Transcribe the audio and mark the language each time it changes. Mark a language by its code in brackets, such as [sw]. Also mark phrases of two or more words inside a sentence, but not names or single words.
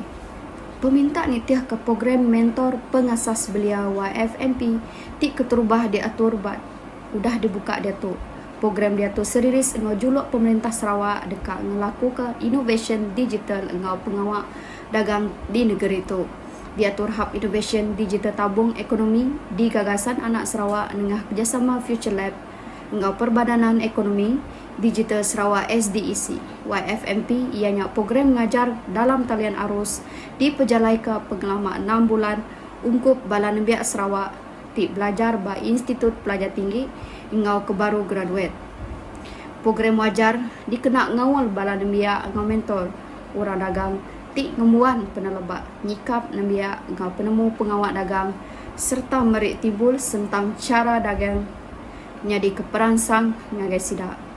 [iba] Peminta nitiah ke program mentor pengasas belia YFMP tik keterubah diatur bat. Udah dibuka dia tu. Program dia tu seriris engau juluk pemerintah Sarawak dekat ngelaku ke [en] innovation digital [iba] engau pengawak dagang di negeri tu. Diatur Hub Innovation Digital Tabung Ekonomi di Gagasan Anak Sarawak dengan kerjasama Future Lab engau Perbadanan Ekonomi Digital Sarawak SDEC YFMP ianya program mengajar dalam talian arus di pejalai ke pengalaman 6 bulan ungkup Bala Nembiak Sarawak tik belajar ba Institut Pelajar Tinggi engau ke baru graduate. Program wajar dikena ngawal Bala Nembiak engau mentor orang dagang tik ngemuan penelebak nyikap Nembiak engau penemu pengawak dagang serta merik tibul tentang cara dagang nyadi keperansang ngagai sidak.